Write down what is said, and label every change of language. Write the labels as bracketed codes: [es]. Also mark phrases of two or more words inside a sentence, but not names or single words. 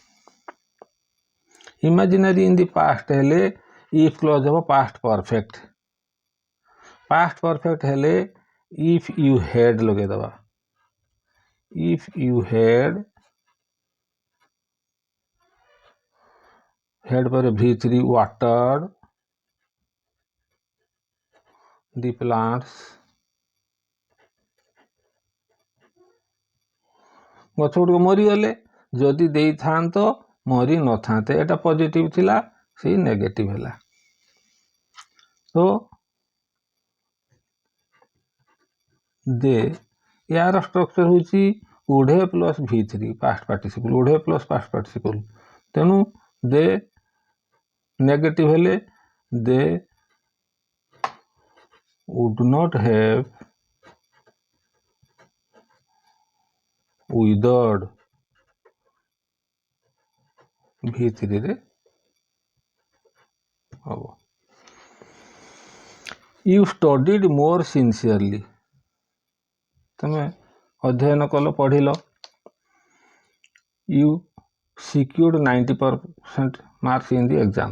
[en] imaginary in the past ହେଲେ if clause ହେବ past perfect. past perfect ହେଲେ if you had ଲଗେଇଦେବା। if you had, had ପରେ V3 watered the plants, [or] ଗଛ ଗୁଡ଼ିକ ମରିଗଲେ। ଯଦି ଦେଇଥାନ୍ତ ମରି ନଥାନ୍ତେ, ଏଟା ପଜିଟିଭ୍ ଥିଲା, ସେଇ ନେଗେଟିଭ୍ ହେଲା। [en] ତ then your structure ହେଉଛି would have plus V3 past participle, would have plus past participle. ତେଣୁ ଦେ ନେଗେଟିଭ୍ ହେଲେ ଦେ would not have withered V3ରେ ହେବ। you studied more sincerely, [or] ତୁମେ ଅଧ୍ୟୟନ କଲ, ପଢ଼ିଲ। [en] you secured 90% marks in the exam.